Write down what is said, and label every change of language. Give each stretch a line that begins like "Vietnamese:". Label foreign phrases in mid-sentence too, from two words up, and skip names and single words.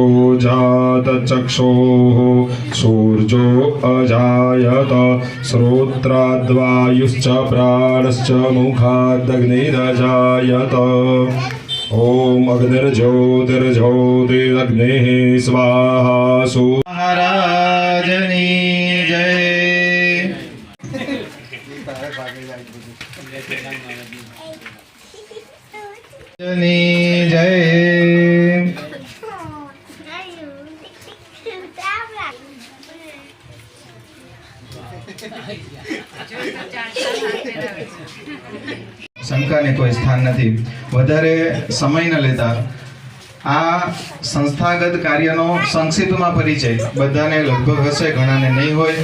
Sanskrit: जातचक्षोः सूर्यो अजायत श्रोत्राद्वायुश्च प्राणश्च मुखादग्निरजायत ॐ अग्निर्ज्योतिर्ज्योतिरग्निः स्वाहा
Gujarati: મહારાજની જય. जय. શંકાને કોઈ સ્થાન નથી. વધારે સમય ન લેતા આ સંસ્થાગત કાર્યનો સંક્ષિપ્તમાં પરિચય બધાને લગભગ હશે, ઘણાને નહીં હોય.